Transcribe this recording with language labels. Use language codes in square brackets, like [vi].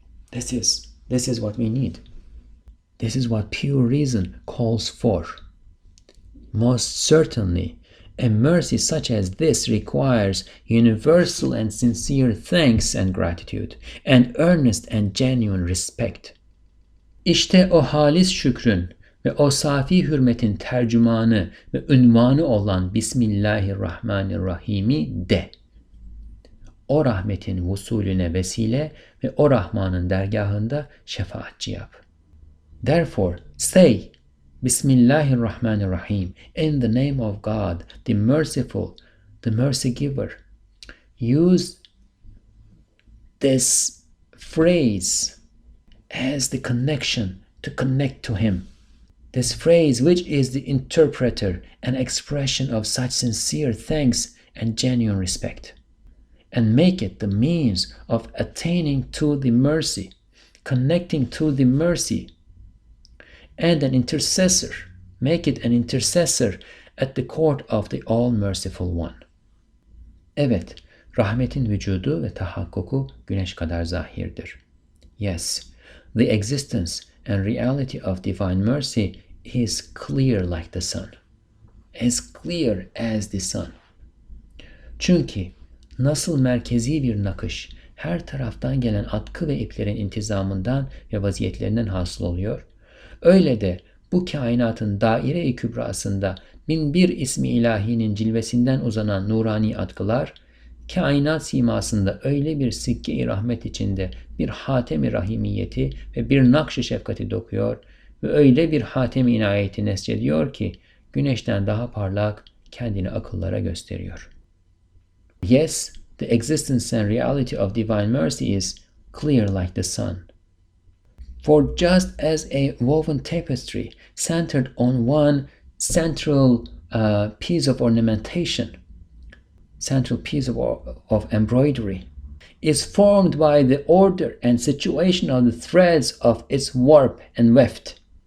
[en] This is what we need. This is what pure reason calls for. Most certainly, a mercy such as this requires universal and sincere thanks and gratitude, and earnest and genuine respect. [tr] İşte o halis şükrün ve o safi hürmetin tercümanı ve ünvanı olan Bismillahirrahmanirrahim'i de. O rahmetin vusulüne vesile ve o Rahman'ın dergahında şefaatçi yap. [en] Therefore, say, Bismillahirrahmanirrahim, in the name of God, the Merciful, the Mercy Giver. Use this phrase as the connection to connect to him. This phrase, which is the interpreter and expression of such sincere thanks and genuine respect. And make it the means of attaining to the mercy, connecting to the mercy, and an intercessor. Make it an intercessor at the court of the all-merciful one. [tr] Evet, rahmetin vücudu ve tahakkuku güneş kadar zahirdir. [en] Yes, the existence and reality of divine mercy is clear like the sun. As clear as the sun. [tr] Çünkü nasıl merkezi bir nakış her taraftan gelen atkı ve iplerin intizamından ve vaziyetlerinden hasıl oluyor, öyle de bu kainatın daire-i kübrasında bin bir ismi ilahinin cilvesinden uzanan nurani atkılar, kainat simasında öyle bir sikke-i rahmet içinde bir hatem-i rahimiyeti ve bir nakş-ı şefkati dokuyor ve öyle bir hatem-i inayeti nescediyor ki güneşten daha parlak kendini akıllara gösteriyor. [en] Yes, the existence and reality of divine mercy is clear like the sun. For just as a woven tapestry centered on one central piece of ornamentation, central piece of embroidery, is formed by the order and situation of the threads of its warp and weft,